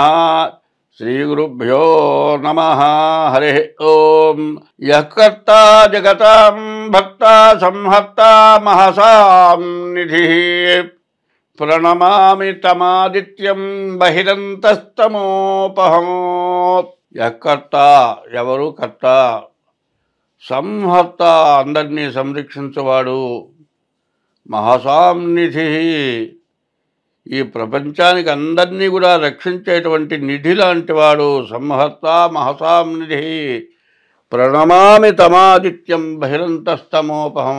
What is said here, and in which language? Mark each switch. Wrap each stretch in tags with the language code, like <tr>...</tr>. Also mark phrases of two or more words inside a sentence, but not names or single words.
<sa>श्रीगुरुभ्यो नमः। हरि ओम। यः कर्ता जगतां भक्ता संहर्ता महसां निधिः प्रणमामि तमादित्यं बहिरन्तस्तमोपहम्। यः कर्ता</sa> <te>ఎవరు కర్త, సంహర్త అందరినీ సంరక్షించేవాడు, మహాసాంనిధి ఈ ప్రపంచానికి అందరినీ కూడా రక్షించేటువంటి నిధి లాంటివాడు.</te> <sa>సంహర్త మహాసాంనిధి ప్రణమామి తమాదిత్యం బహిరంతస్తమోపహం.</sa>